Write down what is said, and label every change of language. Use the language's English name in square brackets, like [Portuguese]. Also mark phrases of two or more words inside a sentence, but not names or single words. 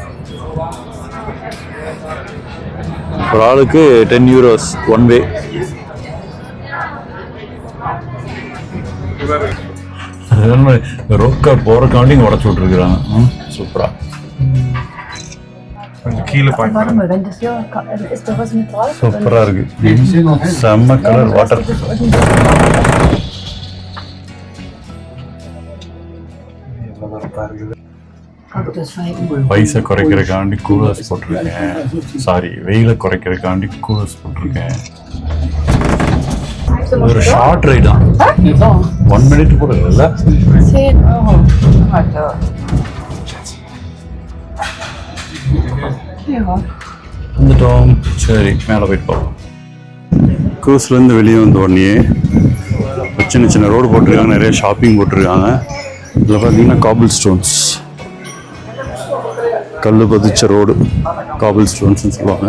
[Tamil] ஒரு ஆளுக்கு 10 euros [English] one way. [Tamil] ரொக்க போகிறக்காண்டி இங்கே உடச்சி விட்ருக்குறாங்க. சூப்பராக. கொஞ்சம் கீழே [German] Warte [Tamil] பாய்க்கலாம். [German] mal, wenn das hier ist da was mit drauf? [Tamil] சூப்பராக இருக்கு. செம்ம [English] colour water. [Tamil] வயசை குறைக்கிறதுக்காண்டி கூலர்ஸ் போட்டிருக்கேன். சாரி, வெயிலை குறைக்கிறதுக்காண்டி கூலர்ஸ் போட்டிருக்கேன். ஒரு [English] short ride [Tamil] தான், 1 minute கூட இல்லை. [German] 10 Euro. Warte. Ja. [Tamil] வந்துட்டோம். சரி, மேலே போயிட்டு போகலாம். க்ரூஸ்லேருந்து வெளியே வந்த உடனே சின்ன சின்ன ரோடு போட்டிருக்காங்க, நிறைய ஷாப்பிங் போட்டிருக்காங்க. இதில் பார்த்தீங்கன்னா [English] cobble stones, [Tamil] கல் பதிச்ச ரோடு, காபிள் ஸ்டோன்ஸ்னு சொல்லுவாங்க.